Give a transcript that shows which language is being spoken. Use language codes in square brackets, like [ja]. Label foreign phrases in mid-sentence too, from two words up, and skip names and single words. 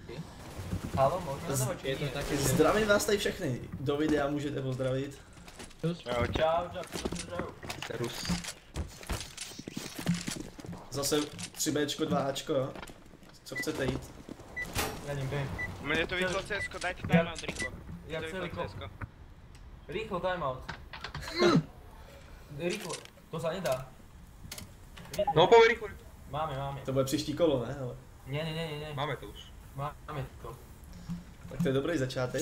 [cs] Zdravím vás tady všechny, do videa můžete pozdravit. Čau, čau. Zase 3Bčko, 2Ačko, jo? Co chcete jít? [sk] Mne to vyšlo CSko, dajte timeout rýchlo. Ja chcem rýchlo timeout. Rýchlo, to sa nedá. No poď rýchlo. Máme. [cs] To bude příští kolo, ne? Ale... [sk] Nie. Máme to už. Máme to. [cs] Tak to je dobrý začátek.